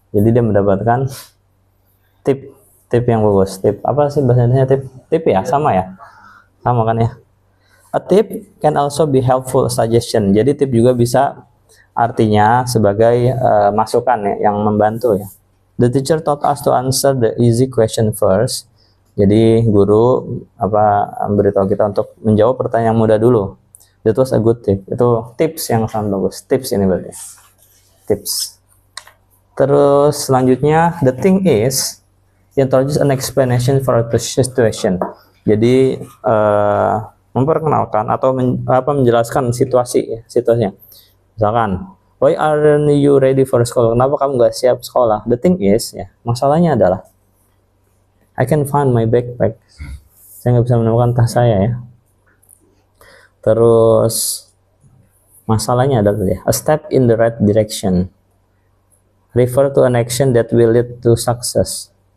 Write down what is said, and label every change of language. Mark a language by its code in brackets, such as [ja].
[id] Jadi dia mendapatkan tip yang bagus. Tip apa sih bahasanya tip? Tip ya, sama ya. Sama kan ya. [en] A tip can also be helpful suggestion. [id] Jadi tip juga bisa artinya sebagai masukan ya, yang membantu ya. [en] The teacher taught us to answer the easy question first. [id] Jadi guru memberitahu kita untuk menjawab pertanyaan yang mudah dulu. [en] That was a good tip. [id] Itu tips yang sangat bagus. Tips ini berarti. Tips. Terus selanjutnya, [en] the thing is, introduce an explanation for a situation. [id] Jadi memperkenalkan atau menjelaskan situasinya. [en] Misalkan, why aren't you ready for school? [id] Kenapa kamu nggak siap sekolah? [en] The thing is, ya, [id] masalahnya adalah, [en] I can find my backpack. [id] Saya nggak bisa menemukan tas saya ya. Terus masalahnya adalah [en] a step in the right direction. Refer to an action that will lead to success.